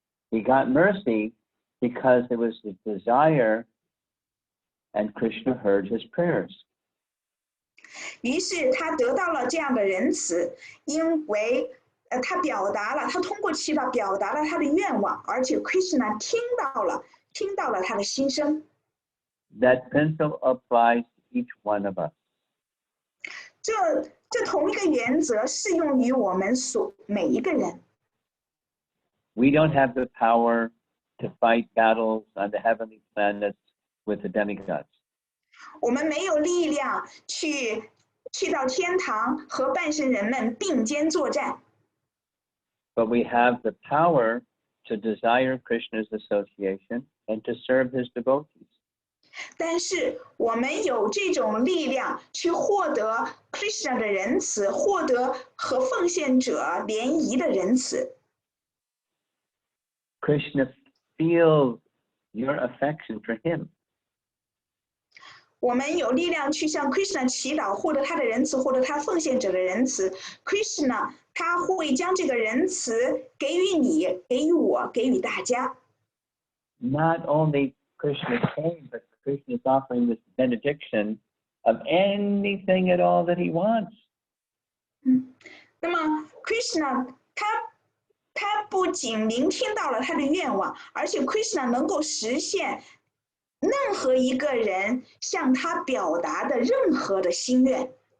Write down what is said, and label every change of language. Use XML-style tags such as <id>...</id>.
<en>He got mercy because there was a desire, and Krishna heard his prayers.</en> <zh>于是他得到了这样的仁慈，因为他通过祈祷表达了他的愿望，而且 Krishna 听到了他的心声。</zh> <en>That principle applies to each one of us.</en> <zh>这同一个原则适用于我们每一个人。</zh> <en>We don't have the power to fight battles on the heavenly planets with the demigods.</en> <zh>我们没有力量去到天堂和半神人们并肩作战。</zh> <en>But we have the power to desire Krishna's association and to serve his devotees.</en> <zh>但是我们有这种力量去获得 Krishna 的仁慈，获得和奉献者联谊的仁慈。</zh> <en>Krishna feels your affection for him.</en> <zh>我们有力量去向 Krishna 祈祷，获得他的仁慈，获得他奉献者的仁慈。 Krishna 他会将这个仁慈给予你，给予我，给予大家。</zh> <en>Not only Krishna came, but Krishna is offering this benediction of anything at all that he wants.</en> <zh>那么 Krishna 他不仅聆听到了他的愿望，而且 Krishna 能够实现任何一个人向他表达的任何的心愿。</zh>